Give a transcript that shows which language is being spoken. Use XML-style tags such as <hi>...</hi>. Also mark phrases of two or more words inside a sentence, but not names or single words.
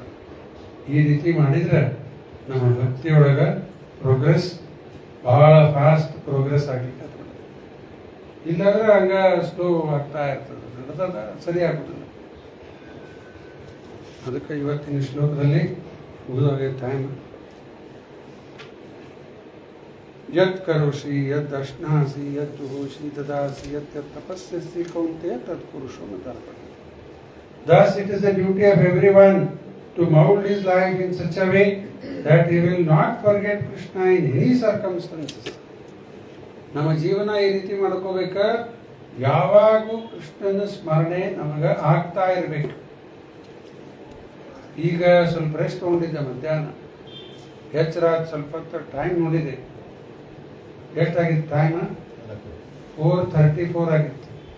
<kn>ಈ ರೀತಿ ಮಾಡಿದರೆ ನಮ್ಮ ಭಕ್ತಿಯೊಳಗೆ ಪ್ರೋಗ್ರೆಸ್ ಭಾಳ</kn> <en>fast progress</en> <kn>ಆಗಲಿಕ್ಕೆ ಇಲ್ಲಾಂದ್ರೆ ಹಂಗ ಸ್ಲೋ ಆಗ್ತಾ ಇರ್ತದೆ, ನಡೆದ ಸರಿ ಆಗುದಿಲ್ಲ. ಅದಕ್ಕೆ ಇವತ್ತಿನ ಶ್ಲೋಕದಲ್ಲಿ ಮುಗಿದೋಗಿ ಟೈಮ್.</kn> <sa>ಯತ್ ಕರೋಷಿ ಯದ್ ಅಶ್ನಾಸಿ ಯತ್ ಜುಹೋಷಿ ದದಾಸಿ ಯತ್ ತಪಸ್ಯಸಿ ಕೌಂತೆಯ ತತ್ ಪುರುಷೋ ಮತಾರ್ಪಣ.</sa> <en>Thus it is the duty of everyone to mold his life in such a way that he will not forget Krishna in any circumstances.</en> <kn>ನಮ್ಮ ಜೀವನ ಈ ರೀತಿ ಮಾಡ್ಕೋಬೇಕ, ಯಾವಾಗೂ ಕೃಷ್ಣನ ಸ್ಮರಣೆ ನಮಗೆ ಆಗ್ತಾ ಇರಬೇಕು. ಈಗ ಸ್ವಲ್ಪ ರೆಸ್ಟ್ ತೊಗೊಂಡಿದ್ದೆ, ಮಧ್ಯಾಹ್ನ ಎಚ್ಚರ ಸ್ವಲ್ಪ ಟೈಮ್ ನೋಡಿದೆ. ಎಷ್ಟಾಗಿತ್ತು ಟೈಮ್? 4:34 ಆಗಿತ್ತು.</kn>